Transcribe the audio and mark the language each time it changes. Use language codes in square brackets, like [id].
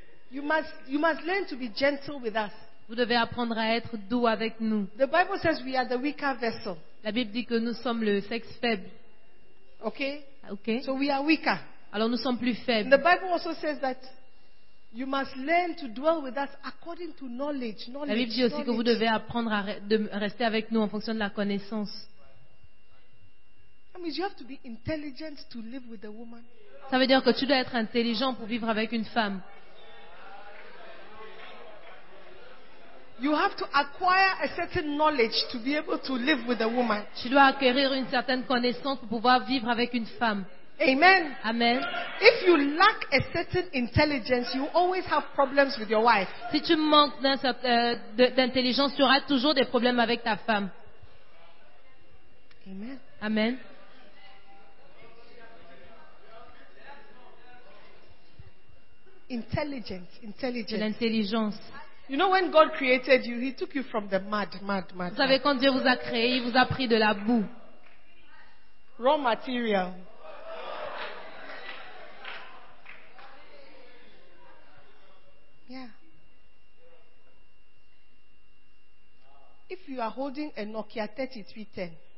[en] You must learn to be gentle with us. [fr] Vous devez apprendre à être doux avec nous. [en] The Bible says we are the weaker vessel. [fr] La Bible dit que nous sommes le sexe faible. Okay. Okay. [en] So we are weaker. [fr] Alors nous sommes plus faibles. [en] The Bible also says that You must learn to dwell with us according to knowledge. [fr] La Bible dit aussi que vous devez apprendre à rester avec nous en fonction de la connaissance. [en] That means you have to be intelligent to live with a woman. [fr] Ça veut dire que tu dois être intelligent pour vivre avec une femme. [en] You have to acquire a certain knowledge to be able to live with a woman. [fr] Tu dois acquérir une certaine connaissance pour pouvoir vivre avec une femme. Amen. Amen. [en] If you lack a certain intelligence, you always have problems with your wife. [fr] Si tu manques d'intelligence, tu auras toujours des problèmes avec ta femme. Amen. Amen. [en] Intelligence. [fr] L'intelligence. [en] You know when God created you, He took you from the mud. [fr] Vous savez quand Dieu vous a créé, il vous a pris de la boue. [en] Raw material. Yeah. If you are holding a Nokia 3310.